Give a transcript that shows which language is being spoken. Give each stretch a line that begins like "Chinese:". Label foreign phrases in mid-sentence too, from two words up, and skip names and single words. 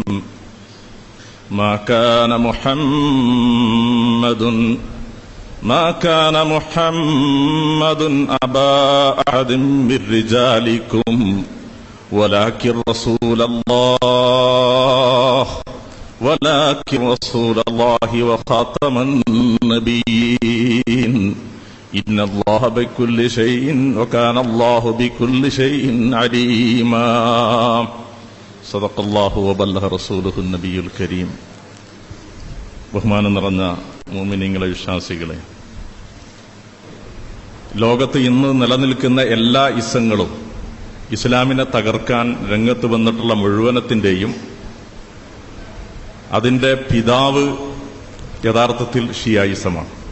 Arabic: ما كان محمد أبا أحد من رجالكم ولكن رسول الله وخاتم النبيين إن الله بكل شيء وكان الله بكل شيء عليما. صدق الله وبلغ رسوله النبي الكريم.
Malayalam: ബഹുമാനം നിറഞ്ഞ മുഅ്മിനീങ്ങളെ, വിശ്വാസികളെ, ലോകത്ത് ഇന്ന് നിലനിൽക്കുന്ന എല്ലാ ഇസങ്ങളും ഇസ്ലാമിനെ തകർക്കാൻ രംഗത്ത് വന്നിട്ടുള്ള മുഴുവനത്തിന്റെയും അതിന്റെ പിതാവ് യഥാർത്ഥത്തിൽ ഷിയായിസമാണ്.